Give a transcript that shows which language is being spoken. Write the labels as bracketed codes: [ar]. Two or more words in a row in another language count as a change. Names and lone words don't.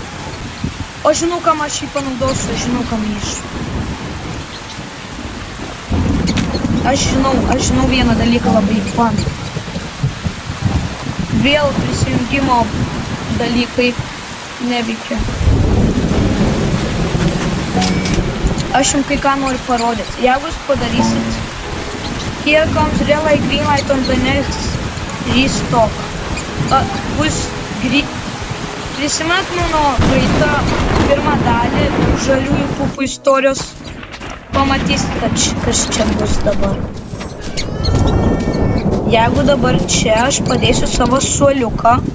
[lt] Aš žinau, kam aš jį panaudosiu, aš žinau, kam jį Aš žinau vieną dalyką labai fun. Vėl prisijungimo dalykai neveikia. Aš jums kai ką noriu parodyti. Jeigu jūs padarysit, [en] here comes red light, green light on the next restock. [lt] Bus prisimenat mano praeitą pirmą dalį žaliųjų pupų istorijos. Pamatysite, kas čia bus dabar. Jeigu dabar čia aš padėsiu savo suoliuką.